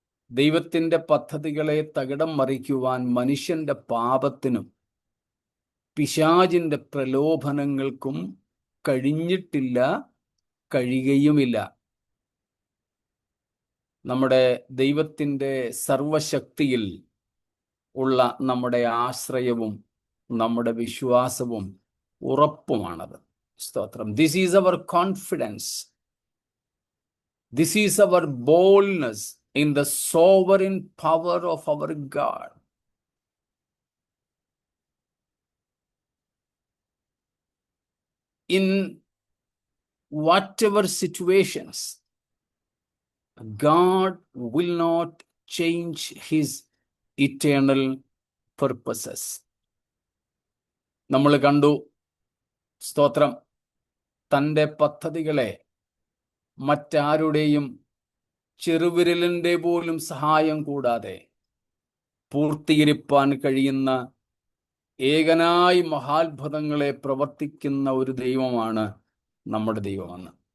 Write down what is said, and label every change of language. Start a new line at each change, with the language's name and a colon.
Malayalam: ദൈവത്തിൻ്റെ പദ്ധതികളെ തകിടം മറിക്കുവാൻ മനുഷ്യന്റെ പാപത്തിനും പിശാചിന്റെ പ്രലോഭനങ്ങൾക്കും കഴിഞ്ഞിട്ടില്ല, കഴിയുകയുമില്ല. നമ്മുടെ ദൈവത്തിൻ്റെ സർവശക്തിയിൽ ഉള്ള നമ്മുടെ ആശ്രയവും നമ്മുടെ വിശ്വാസവും ഉറപ്പുമാണത്.
English: സ്തോത്രം. This is our confidence. This is our boldness in the sovereign power of our God. In whatever situations, God will not change his eternal purposes.
Malayalam: നമ്മൾ കണ്ടു. സ്തോത്രം. തൻ്റെ പദ്ധതികളെ മറ്റാരുടെയും ചെറുവിരലിൻ്റെ പോലും സഹായം കൂടാതെ പൂർത്തീകരിപ്പാൻ കഴിയുന്ന ഏകനായി മഹാത്ഭുതങ്ങളെ പ്രവർത്തിക്കുന്ന ഒരു ദൈവമാണ് നമ്മുടെ ദൈവമെന്ന്.